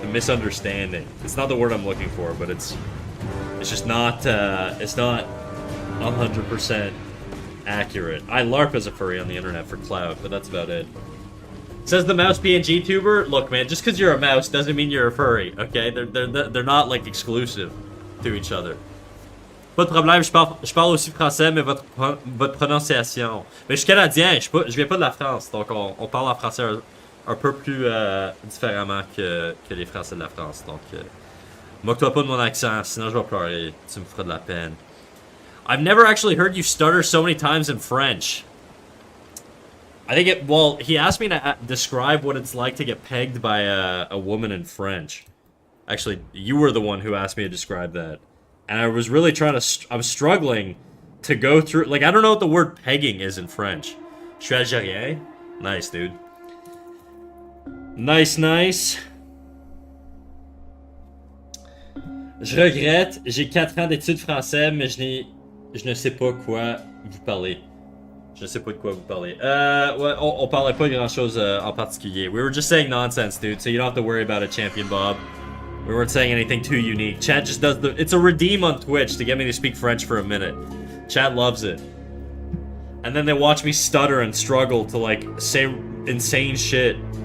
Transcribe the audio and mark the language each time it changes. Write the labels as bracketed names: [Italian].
[English] The misunderstanding. It's not the word I'm looking for, but it's just not, it's not 100% accurate. I LARP as a furry on the internet for clout, but that's about it. Says the mouse PNG tuber. Look, man, just because you're a mouse doesn't mean you're a furry, okay? They're not, like, exclusive to each other. [French] Pas de problème, je parle aussi français, mais votre prononciation. Mais je suis canadien, je viens pas de la France, donc on parle en français un peu plus différemment que les Français de la France. Donc, moque-toi pas de mon accent, sinon je vais pleurer. Tu me feras de la peine. [English] I've never actually heard you stutter so many times in French. I think well, he asked me to describe what it's like to get pegged by a woman in French. Actually, you were the one who asked me to describe that. And I was really trying to... I was struggling to go through... Like, I don't know what the word pegging is in French. [French] Je suis algérien? [English] Nice, dude. Nice, nice. [French] Je regrette, j'ai 4 ans d'études français, mais je ne sais pas quoi vous parler. Je ne sais pas de quoi vous parlez. Ouais, on parlait pas de grand-chose en particulier. [English] We were just saying nonsense, dude, so you don't have to worry about it, Champion Bob. We weren't saying anything too unique. Chat just does it's a redeem on Twitch to get me to speak French for a minute. Chat loves it. And then they watch me stutter and struggle to, like, say insane shit.